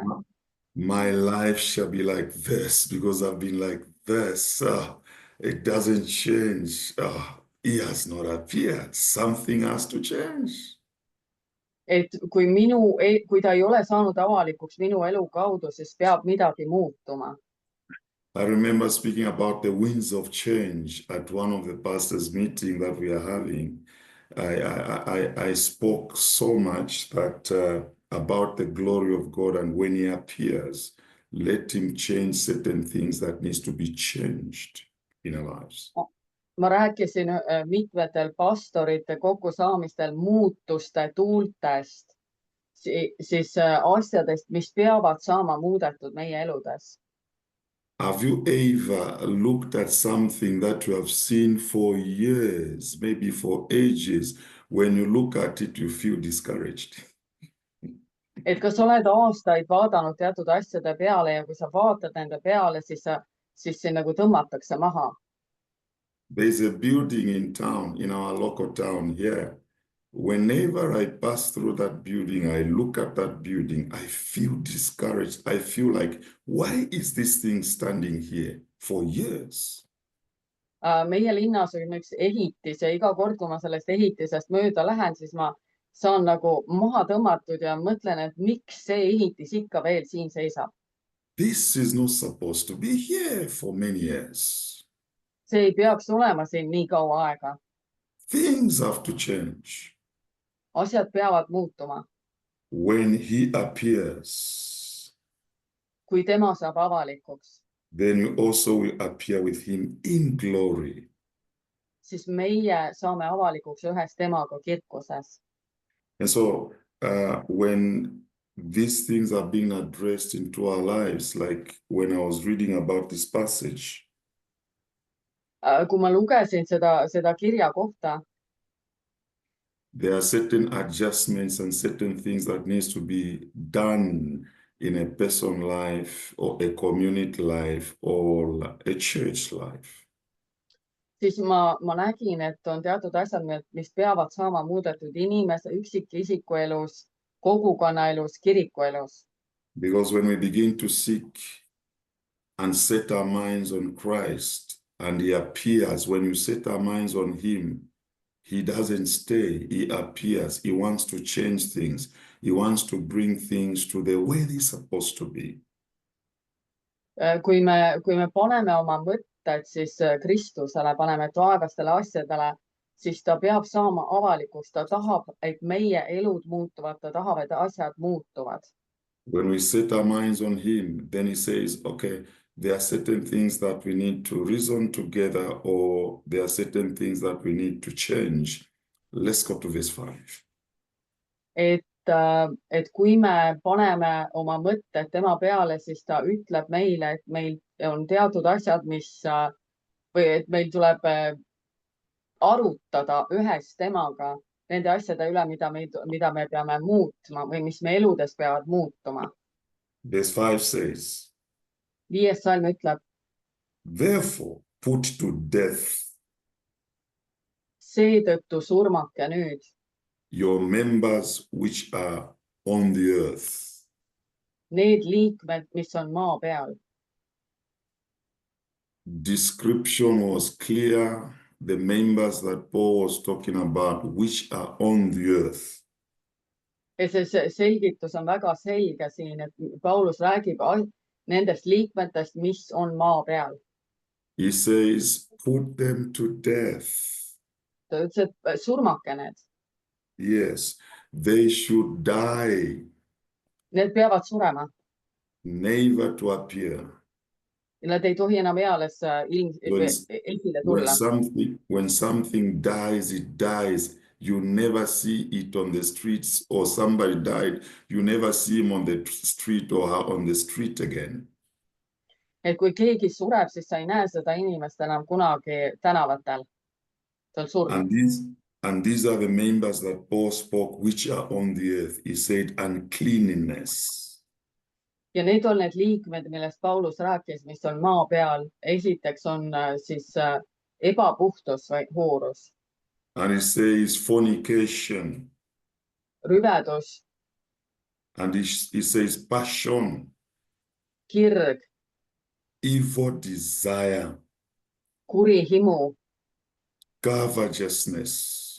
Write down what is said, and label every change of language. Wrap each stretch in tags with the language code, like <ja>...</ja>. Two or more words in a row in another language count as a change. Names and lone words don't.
<en>My life shall be like this because I've been like this. It doesn't change. He has not appeared. Something has to change.</en> <et>Et kui ta ei ole saanud avalikuks minu elu kaudu, siis peab midagi muutuma.</et> <en>I remember speaking about the winds of change at one of the pastors' meeting that we are having. I spoke so much that about the glory of God, and when he appears, let him change certain things that needs to be changed in our lives.</en> <et>Ma rääkisin mitmetel pastorite kokkusaamistel muutuste tuultest, siis asjadest, mis peavad saama muudetud meie eludes.</et> <en>Have you ever looked at something that you have seen for years, maybe for ages? When you look at it, you feel discouraged.</en> <et>Et kas oled aastaid vaadanud teatud asjade peale ja kui sa vaatad nende peale, siis see nagu tõmmatakse maha.</et> <en>There's a building in town, in our local town here. Whenever I pass through that building, I look at that building, I feel discouraged. I feel like, why is this thing standing here for years?</en> <et>Meie linnas on üks ehitis ja iga kord, kui ma sellest ehitisest mööda lähen, siis ma saan nagu maha tõmmatud ja mõtlen, et miks see ehitis ikka veel siin seisab.</et> <en>This is not supposed to be here for many years.</en> <et>See ei peaks olema siin nii kaua aega.</et> <en>Things have to change.</en> <et>Asjad peavad muutuma.</et> <en>When he appears,</en> <et>kui tema saab avalikuks,</et> <en>then you also will appear with him in glory.</en> <et>siis meie saame avalikuks ühes temaga kirkuses.</et> <en>And so when these things are being addressed into our lives, like when I was reading about this passage,</en> <et>Kui ma lugesin seda kirja kohta,</et> <en>there are certain adjustments and certain things that needs to be done in a person's life or a community life or a church life.</en> <et>siis ma nägin, et on teatud asjad, mis peavad saama muudetud inimese, üksikisiku elus, kogukonna elus, kiriku elus.</et> <en>Because when we begin to seek and set our minds on Christ, and he appears, when you set our minds on him, he doesn't stay, he appears. He wants to change things. He wants to bring things to the way they're supposed to be.</en> <et>Kui me paneme oma mõtted siis Kristusele, paneme taevastele asjadele, siis ta peab saama avalikuks. Ta tahab, et meie elud muutuvad, ta tahab, et asjad muutuvad.</et> <en>When we set our minds on him, then he says, okay, there are certain things that we need to reason together, or there are certain things that we need to change. Let's go to verse 5.</en> <et>Et kui me paneme oma mõtted tema peale, siis ta ütleb meile, et meil on teatud asjad, või et meil tuleb arutada ühes temaga nende asjade üle, mida me peame muutma või mis me eludes peavad muutuma.</et> <en>Verse 5 says,</en> <et>5. salm ütleb,</et> <en>therefore put to death</en> <et>seetõttu surmake nüüd</et> <en>your members which are on the earth.</en> <et>need liikmed, mis on maa peal.</et> <en>Description was clear. The members that Paul was talking about, which are on the earth.</en> <et>Ja see selgitus on väga selge siin, et Paulus räägib nendest liikmetest, mis on maa peal.</et> <en>He says, put them to death.</en> <et>Ta ütles, et surmake need.</et> <en>Yes, they should die.</en> <et>Need peavad surema.</et> <en>Never to appear.</en> <et>Nad ei tohi enam eales esile tulla.</et> <en>When something dies, it dies. You never see it on the streets, or somebody died. You never see him on the street or on the street again.</en> <et>Et kui keegi sureb, siis sa ei näe seda inimest enam kunagi tänavatel. Ta on surnud.</et> <en>And these are the members that Paul spoke, which are on the earth. He said, uncleanness.</en> <et>Ja need on need liikmed, millest Paulus rääkis, mis on maa peal. Esiteks on siis ebapuhtus või hoorus.</et> <en>And he says fornication.</en> <et>Rüvedus.</et> <en>And he says passion.</en> <et>Kirg.</et> <en>Evil desire.</en> <et>Kuri himu.</et> <en>Covetousness.</en>